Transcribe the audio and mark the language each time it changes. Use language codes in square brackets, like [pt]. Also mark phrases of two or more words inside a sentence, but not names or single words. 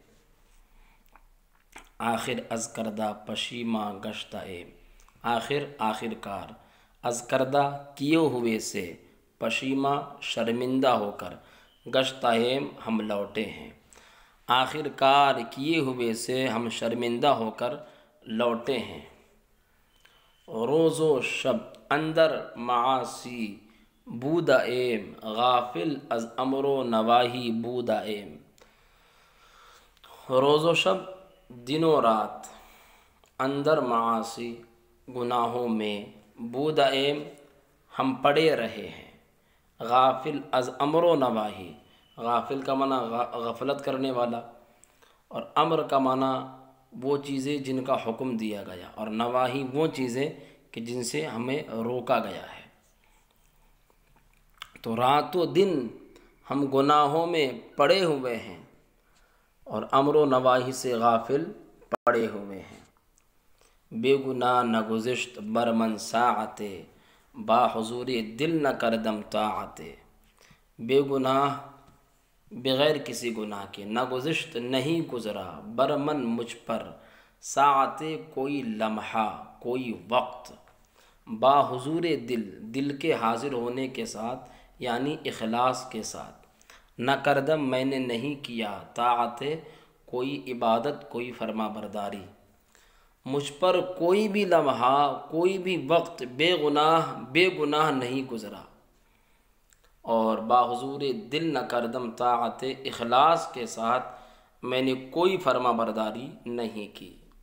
[fa] آخر از کردہ پشیماں گشتہ ایم، [ur] آخر کار، [fa] از کردہ [ur] کیے ہوئے سے، پشیماں شرمندہ ہو کر، [fa] گشتہ ایم [ur] ہم لوٹے ہیں، آخر کار کیے ہوئے سے ہم شرمندہ ہو کر لوٹے ہیں۔ [fa] روز و شب اندر معاصی بودہ ایم، غافل از امر و نواہی بودہ ایم۔ روز و شب، [ur] دن و رات، [fa] اندر معاصی [ur] گناہوں میں، [fa] بودہ ایم [ur] ہم پڑے رہے ہیں، [fa] غافل از امر و نواہی، [ur] غافل کا معنی غفلت کرنے والا، اور امر کا معنی وہ چیزیں جن کا حکم دیا گیا، اور نواہی وہ چیزیں کہ جن سے ہمیں روکا گیا ہے۔ تو رات و دن ہم گناہوں میں پڑے ہوئے ہیں اور امر و نواہی سے غافل پڑے ہوئے ہیں۔ [fa] بے گناہ نہ گزشت بر من ساعت، با حضور دل نہ کردم طاعت۔ [ur] بے گناہ، بغیر کسی گناہ کے، [fa] نہ گزشت [ur] نہیں گزرا، [fa] بر من [ur] مجھ پر، ساعت کوئی لمحہ، کوئی وقت، با حضور دل کے حاضر ہونے کے ساتھ یعنی اخلاص کے ساتھ، [fa] نہ کردم [ur] میں نے نہیں کیا، طاعت کوئی عبادت، کوئی فرما برداری، مجھ پر کوئی بھی لمحہ، کوئی بھی وقت بے گناہ نہیں گزرا، اور [fa] با حضور دل نہ کردم طاعت، [ur] اخلاص کے ساتھ میں نے کوئی فرما برداری نہیں کی۔